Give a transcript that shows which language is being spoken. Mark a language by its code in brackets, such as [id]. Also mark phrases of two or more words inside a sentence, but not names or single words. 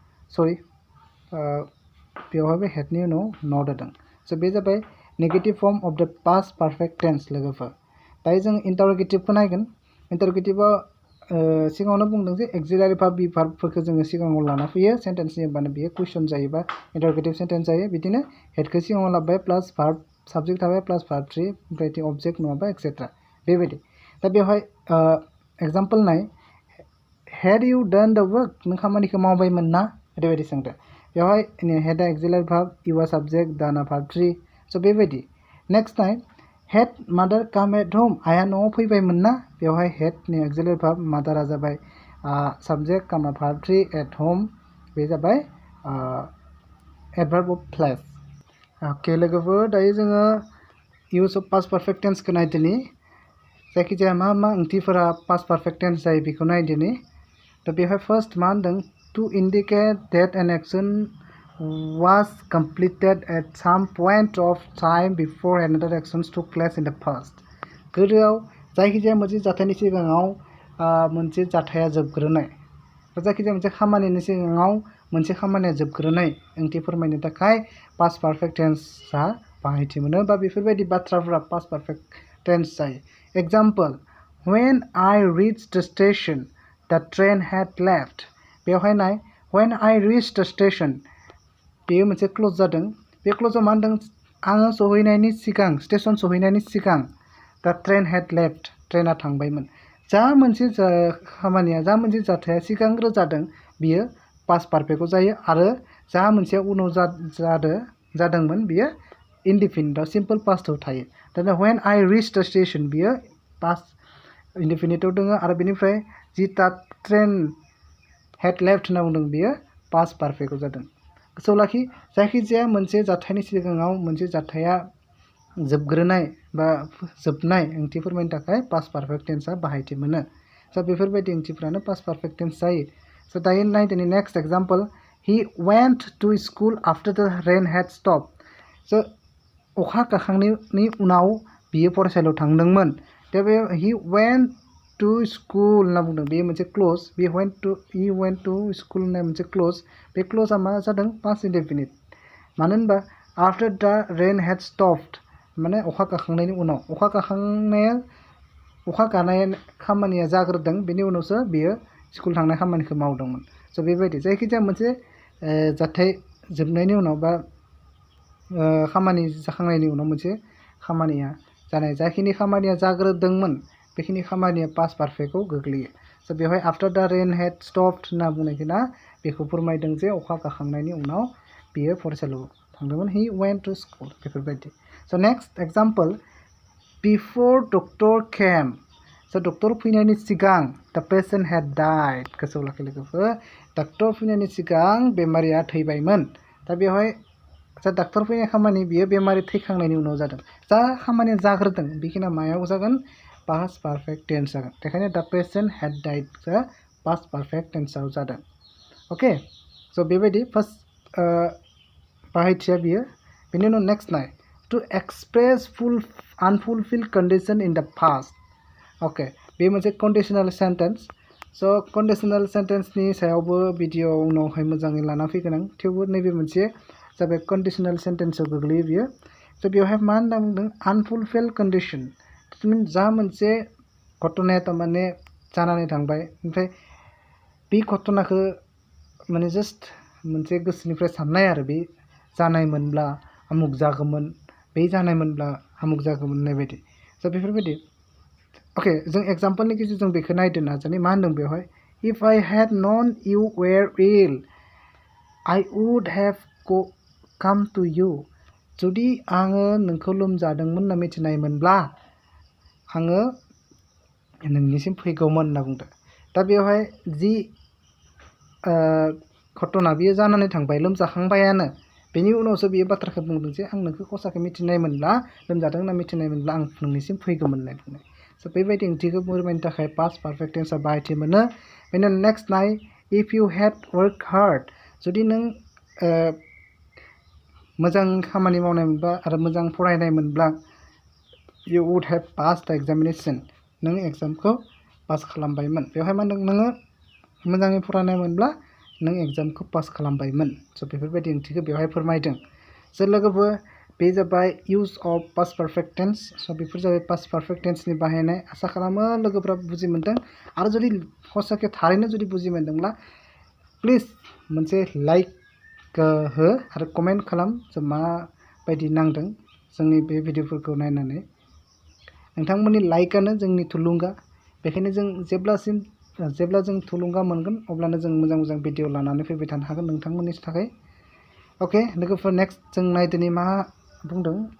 [brx] बेवहायबो हेडनि उनाव नट होदों स' बे जाबाय [en] negative form of the past perfect tense [brx] लोगोफोर दायो जों इन्टारोगेटिभखौ नायगोन इन्टारोगेटिभआव सिगाङावनो बुंदों जे [en] auxiliary verb [brx] बि भार्बफोरखौ जोङो सिगाङाव लाना फैयो सेन्टेन्सनि होनबानो बेयो कुइसन जायोबा [en] interrogative sentence [brx] जायो बिदिनो हेडखौ सिगाङाव लाबाय [en] plus verb [brx] साबजेक्ट थाबाय [en] plus verb [brx] 3 ओमफ्राय अबजेक्ट नङाबा एक्सेट्रा बेबायदि दा बेवहाय एग्जाम्पल नाय [en] had you done the work [brx] नों खामानिखौ मावबायमोन ना ओरैबायदि सोंदो बेवहाय हेडआ [en] auxiliary verb [brx] इउआ साबजेक्ट दाना भार्ब 3 स' बेबायदि नेक्स्ट नाय [en] had mother come at home [brx] आइया न'आव फैबायमोन ना बेवहाय हेडनि [en] auxiliary verb [brx] मादारा जाबाय [en] subject comma verb [brx] 3 [en] at home [brx] बे जाबाय [en] adverb of place okay [brx] लोगोफोर दायो जोङो [en] use of past perfect tensekhou [brx] नायदिनि जायखिजाया मा मा ओंथिफोरा [en] past perfect tense [brx] जायो बेखौ नायदिनि दा बेवहाय फार्स्ट मा होनदों [en] to indicate that an action was completed at some point of time before another actions took place in the past [brx] गोदोआव जायखिजाया मोनसे जाथायनि सिगाङाव मोनसे जाथाया जोबग्रोनाय जायखिजाया मोनसे खामानिनि सिगाङाव मोनसे खामानिया जोबग्रोनाय ओंथि फोरमायनो थाखाय [en] past perfect tensea [brx] बाहायथि मोनो बा बेफोरबायदि बाथ्राफोरा [en] past perfect tense [brx] जायो एग्जाम्पल [en] when I reached the station the train had left [brx] बेवहाय नाय [en] when I reached the station [brx] बेयो मोनसे क्लोज जादों बे क्लोजआव मा होनदों आङो सहैनायनि सिगां स्टेशन सहैनायनि सिगां [en] the train had left [brx] ट्रेना थांबायमोन जा मोनसे खामानिया जा मोनसे जाथाया सिगांग्रो जादों बियो [en] past perfectav [brx] जायो आरो जा मोनसे उनाव जादोंमोन बियो इनडिफिनिटआव [en] simple pastav [brx] थायो दा when [en] I reached the station [brx] बियो [en] past indefinitav [brx] दङ आरो बेनिफ्राय जि [en] the train had left [brx] होनना बुंदों बियो [en] past perfectav [brx] जादों गोसोआव लाखि जायखिजाया मोनसे जाथायनि सिगाङाव मोनसे जाथाया जोबग्रोनाय बा जोबनाय ओंथि फोरमायनो थाखाय [en] past perfect tensea [brx] बाहायथि मोनो स' बेफोरबायदि ओंथिफ्रानो [en] past perfect [brx] टेन्स जायो स' दायो नायदिनि [en] next example he went to school after the rain had stopped [brx] स' अखा गाखांनायनि उनाव बियो फरायसालियाव थांदोंमोन दा बे [en] he went to school [brx] होनना बुंदों बेयो मोनसे क्लोज [en] he went to school [brx] होननाय मोनसे क्लोज बे क्लोजआ मा जादों [en] past indefinite [brx] मानो होनबा [en] after the rain had stopped [brx] माने अखा गाखांनायनि उनाव अखा गानाय खामानिया जाग्रोदों बेनि उनावसो बियो स्कुल थांनाय खामानिखौ मावदोंमोन स' बेबायदि जायखिजाया मोनसे जाथाय जोबनायनि उनाव बा खामानि जाखांनायनि उनाव मोनसे खामानिया जानाय जाखिनि खामानिया जाग्रोदोंमोन बेखिनि खामानिया [en] past perfectav [brx] गोग्लैयो स' बेवहाय [en] after the rain had stopped [brx] होनना बुंनायखौना बेखौ फोरमायदों जे अखा गाखांनायनि उनाव बियो फरायसालियाव थांदोंमोन [en] he went to school [brx] बेफोरबायदि स' [en] next example before doctor came [brx] स' डक्टर फैनायनि सिगां [en] the patient had died [brx] गोसोआव लाखि लोगोफोर डक्टर फैनायनि सिगां बेमारिया थैबायमोन दा बेवहाय जा डक्टर फैनाय खामानि बियो बेमारि थैखांनायनि उनाव जादों जा खामानिया जाग्रोदों बेखिनिया मायाव जागोन पास्ट [en] perfect tense [brx] जागोन बेखायनो [en] the patient had died past perfect tenseav [brx] जादों ओके स' बेबायदि फार्स्ट बाहायथिया बियो बेनि उनाव नेक्स्ट नाय [en] to express unfulfilled condition in the past okay [brx] बे मोनसे [en] conditional sentence [brx] स' [en] conditional sentenceni [brx] सायावबो भिडिअ उनावहाय मोजाङै लाना फैगोन आं थेवबो नैबे मोनसे जाबाय [en] conditional sentenceav [brx] गोग्लैयो बियो स' बेवहाय मा होनना बुंदों [en] unfulfilled condition [brx] जा मोनसे घटनाया थारमाने जानानै थांबाय ओमफ्राय बे घटनाखौ माने जास्ट मोनसे गोसोनिफ्राय साननाय आरो बे जानायमोनब्ला आमुक जागौमोन बे जानायमोनब्ला आमुक जागौमोन होननाय बायदि स' बेफोरबायदि अके जों एग्जाम्पलनि गेजेरजों बेखौ नायदो नाजानि मा होनदों बेवहाय [en] if I had known you were ill I would have come to you [brx] जुदि आङो नोंखौ लोमजादोंमोन होनना मिथिनायमोनब्ला आङो नोंनिसिम फैगौमोन होनना बुंदों दा बेवहाय जि घटना बियो जानानै थांबाय लोमजाखांबायानो बेनि उनावसो बियो बाथ्राखौ बुंदों जे आं नोंखौ खसाखौ मिथिनायमोनब्ला लोमजादों होनना मिथिनायमोनब्ला आं नोंनिसिम फैगौमोन होननाय बुंनाय स' बेबायदि ओंथिखौ फोरमायनो थाखाय [en] past perfect tensea [brx] बाहायथि मोनो बेनि नेक्स्ट नाय [en] if you had work hard [brx] जुदि नों मोजां खामानि मावनायमोनब्ला आरो मोजां फरायनायमोनब्ला [en] you would have passed the examination [brx] नों एग्जामखौ पास खालामबायमोन बेवहाय मा होनदों नोङो मोजाङै फरायनायमोनब्ला नों एग्जामखौ पास खालामबायमोन स' बेफोरबायदि ओंथिखौ बेवहाय फोरमायदों स' लोगोफोर बे जाबाय [en] use of past perfect tense [brx] स' बेफोर जाबाय पास्ट [en] perfect tenseni [brx] बाहायनाय आसा खालामो लोगोफोरा बुजि मोनदों आरो जुदि हसाके थारैनो जुदि बुजि मोनदोंब्ला प्लिज मोनसे लाइक हो आरो कमेन्ट खालाम जों माबायदि नांदों जोंनि बे भिडिअफोरखौ नायनानै नोंथांमोननि लाइकआनो जोंनि थुलुंगा बेखायनो जों जेब्ला जों थुलुंगा मोनगोन अब्लानो जों मोजां मोजां भिडिअ लानानै फैबाय थानो हागोन नोंथांमोननि थाखाय ओके लोगोफोर नेक्स्ट जों नायदोनि मा बुंदों